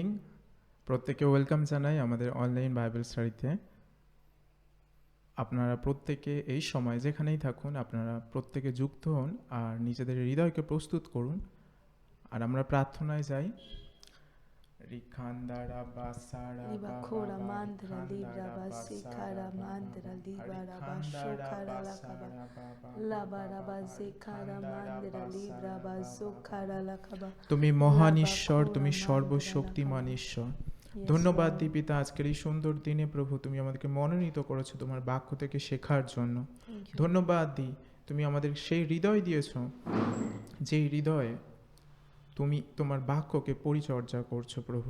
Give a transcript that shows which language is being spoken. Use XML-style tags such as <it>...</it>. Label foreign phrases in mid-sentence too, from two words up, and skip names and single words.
<bn>প্রত্যেকে ওয়েলকাম জানাই আমাদের</bn> <en>online Bible study.</en> <bn>আপনারা প্রত্যেকে এই সময় যেখানেই থাকুন আপনারা প্রত্যেকে যুক্ত হন আর নিজেদের হৃদয়কে প্রস্তুত করুন। আর আমরা প্রার্থনায় যাই। রিখান্দারা বাসারা Libakora mandra libra basikara mandra libara bashokara lakaba labara basikara mandra libra basokara lakaba। তুমি মহান ঈশ্বর, তুমি সর্বশক্তিমান ঈশ্বর। ধন্যবাদ দিই পিতা, আজকের এই সুন্দর দিনে প্রভু তুমি আমাদেরকে মনোনীত করেছো তোমার বাক্য থেকে শেখার জন্য। ধন্যবাদ দিই তুমি আমাদের সেই হৃদয় দিয়েছো যেই হৃদয়ে তুমি তোমার বাক্যকে পরিচর্যা করছো প্রভু।</bn>